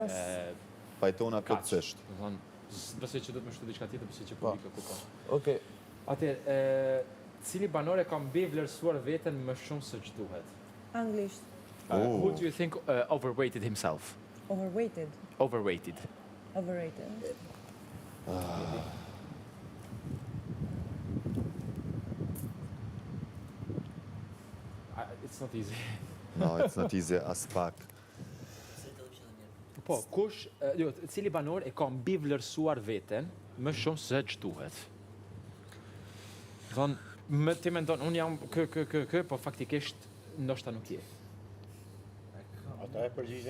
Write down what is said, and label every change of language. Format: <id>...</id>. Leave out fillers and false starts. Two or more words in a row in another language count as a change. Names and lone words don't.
<sq>Pajtona plotësisht. Besoj që do të më shtu diçka tjetër, besoj që publika kupton. Okej. Atëherë, cili banor e ka mbi vlerësuar veten më shumë se ç'duhet? Anglisht.</sq> <en>Who do you think overrated himself? Overweighted. Overrated. Overrated. It's not easy. No, it's not easy as pak.</en> <sq>Po, cili banor e ka mbi vlerësuar veten më shumë se ç'duhet? Thonë, ti mendon, unë jam po faktikisht ndoshta nuk je. Ata e përgjigjen?</sq>